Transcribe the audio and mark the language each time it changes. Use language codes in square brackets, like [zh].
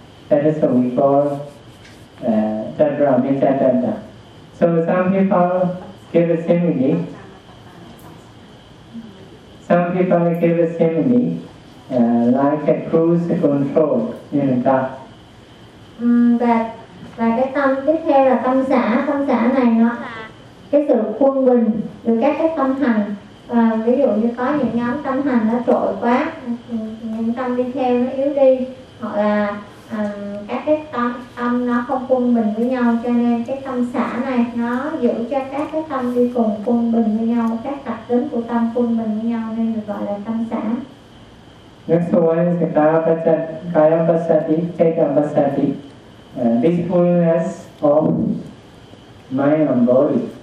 [en] That is what we call Tatra Mijatata. So some people give a simile. Some people give a simile, like a cruise control in a car. [vi] Và cái tâm tiếp theo là tâm xả. Tâm xả này nó là cái sự quân bình từ các cái tâm hành. Và ví dụ như có những nhóm tâm hành nó trội quá, những tâm đi theo nó yếu đi, hoặc là các cái tâm nó không quân bình với nhau, cho nên cái tâm xả này nó giữ cho các cái tâm đi cùng quân bình với nhau, các đặc tính của tâm quân bình với nhau nên được gọi là tâm xả. [en] Next one is kaya pasati, chaitya pasati, peacefulness of mind and body.